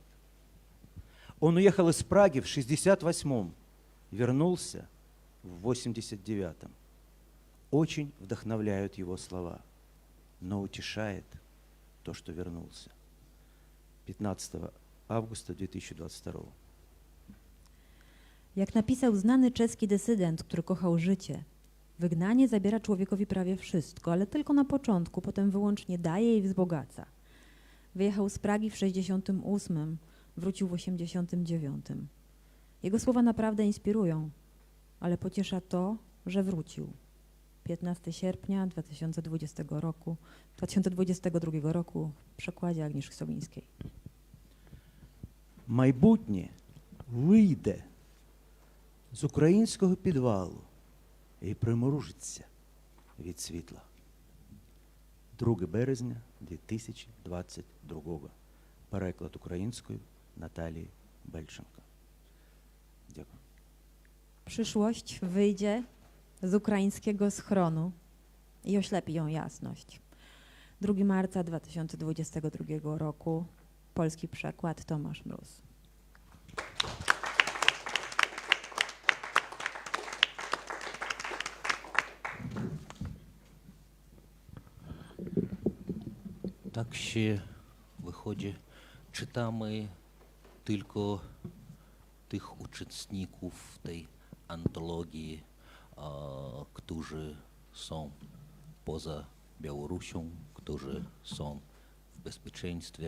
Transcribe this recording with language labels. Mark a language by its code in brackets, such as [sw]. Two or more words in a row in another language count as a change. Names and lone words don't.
[ru] Он уехал из Праги в 68-м, вернулся в 89-м. Очень вдохновляют его слова, но утешает то, что вернулся. 15 августа 2022. [pl] Jak napisał znany czeski dysydent, który kochał życie, wygnanie zabiera człowiekowi prawie wszystko, ale tylko na początku, potem wyłącznie daje i wzbogaca. Wyjechał z Pragi w 68, wrócił w 89. Jego słowa naprawdę inspirują, ale pociesza to, że wrócił. 15 sierpnia 2022 roku w przekładzie Agnieszki Sowińskiej. [uk] Майбутнє вийде з українського підвалу і примружиться від світла. 2 березня 2022. Переклад українською Наталії Бельченко. Дякую. [pl] Przyszłość wyjdzie z ukraińskiego schronu i oślepi ją jasność. 2 marca 2022 roku. Polski przekład Tomasz Mróz. Tak się wychodzi, czytamy tylko tych uczestników tej antologii, którzy są poza Białorusią, którzy są w bezpieczeństwie.